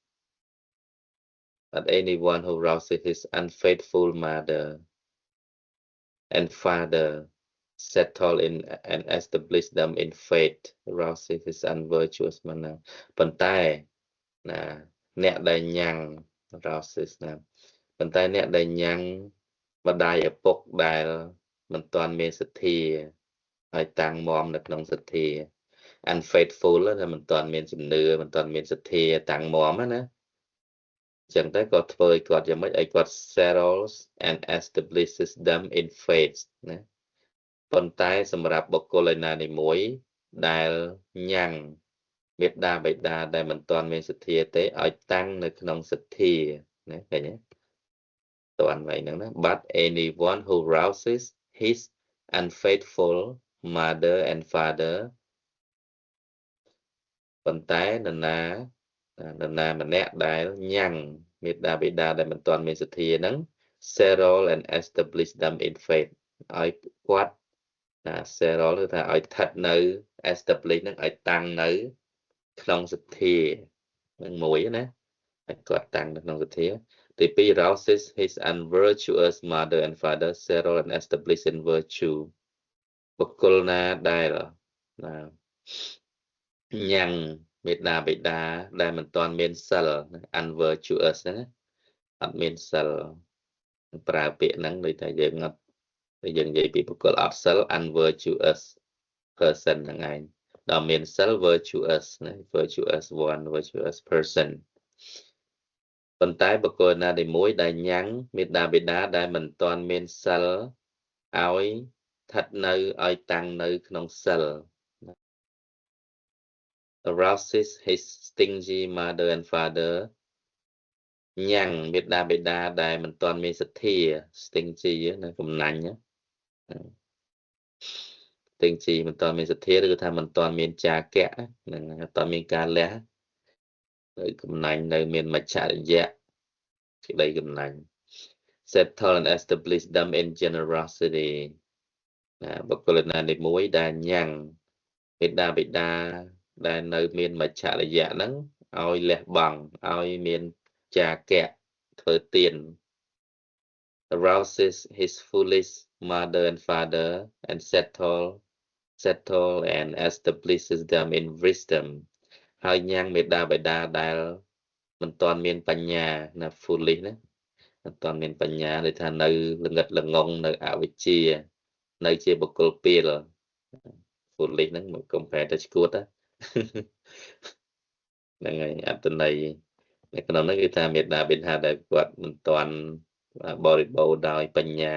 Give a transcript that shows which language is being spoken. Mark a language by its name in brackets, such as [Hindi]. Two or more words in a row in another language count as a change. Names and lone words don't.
[English] his unfaithful mother and father settle in and establish them in faith rouses his unvirtuous manner [Khmer] ប៉ុន្តែអ្នកដែលញ៉ាំង [English] rouses [Khmer] ប៉ុន្តែអ្នកដែលញ៉ាំងម្ដាយ ឪពុកដែលមិនទាន់មានសទ្ធាហើយតាំងមាំនៅក្នុងសទ្ធា unfaithful តែមិនទាន់មានជំ នឿមិនទាន់មានសទ្ធាតាំងមាំណាអញ្ចឹងតែគាត់ធ្វើឲ្យគាត់យ៉ាងម៉េចឲ្យគាត់ [English] settles and establishes them in faith [Khmer] ណាប៉ុន្តែសម្រាប់បុគ្គលឯណាមួយដែលញ៉ាំងមេដាបេដាដែលមិនទាន់មានសទ្ធាទេឲ្យតាំងនៅក្នុងសទ្ធាណាឃើញទេតើអ្វីហ្នឹងណា [English] but anyone who rouses his unfaithful mother and father [Khmer] ប៉ុន្តែនរណាម្នាក់ដែលញ៉ាំងមេដាបេដាដែលមិនទាន់មានសទ្ធាហ្នឹង [English] settle and establish them in faith [Khmer] ឲ្យគាត់settle គឺថាឲ្យស្ថិតនៅ establish ហ្នឹងឲ្យតាំងនៅក្នុងសទ្ធានឹងមួយណាឲ្យគាត់តាំងនៅក្នុងសទ្ធាទីពីរ [English] rouses his unvirtuous mother and father settle and establish in virtue [Khmer] បុគ្គលណាដែល ញ៉ាំងមេដាបេដាដែលមិនទាន់មានសិល unvirtuous ណាអត់មានសិលប្រើពាក្យហ្នឹងដូចតែយើង អត់យើងនិយាយពីបុគ្គលអត់សិល [English] unvirtuous person [Khmer] ហ្នឹងឯងដល់មានសិល virtuous ណា [English] virtuous one virtuous person [Khmer] ប៉ុន្តែបុគ្គលណាមួយដែលញ៉ាំងមេដាបេដាដែលមិនទាន់មានសិលឲ្យស្ថិតនៅឲ្យតាំងនៅក្នុងសិល [English] arouses his stingy mother and father [Khmer] ញ៉ាំងមេដាបេដាដែលមិនទាន់មានសទ្ធា stingy ណាកំណាញ់ stingy មិនទាន់មានសទ្ធាឬថាមិនទាន់មានចាគៈហ្នឹងអត់ទាន់មានការលះនៅកំណាញ់នៅមានមច្ឆរិយៈក្តីកំណាញ់ [English] settle and establish them in generosity [Khmer] បុគ្គលណាមួយដែលញ៉ាំងមេដាបេដាដែលនៅមានមច្ឆ រិយៈហ្នឹងឲ្យលះបង់ឲ្យមានចាគៈធ្វើទាន [English] arouses his foolish mother and father and settle and establishes them in wisdom [Khmer] ហើយញ៉ាំងមេដាបេដាដែលមិនទាន់មានបញ្ញាណា foolish ណាមិនទាន់មានបញ្ញាដូចថានៅល្ងិតល្ងងនៅអវិជ្ជានៅជាបុគ្គលពីល foolish ហ្នឹងមក compare ទៅឈួត ហ្នឹងហើយអត្តន័យនៅក្នុងនោះគឺថាមេដាបេដាដែលគាត់មិនទាន់បរិបូរណ៍ដោយបញ្ញា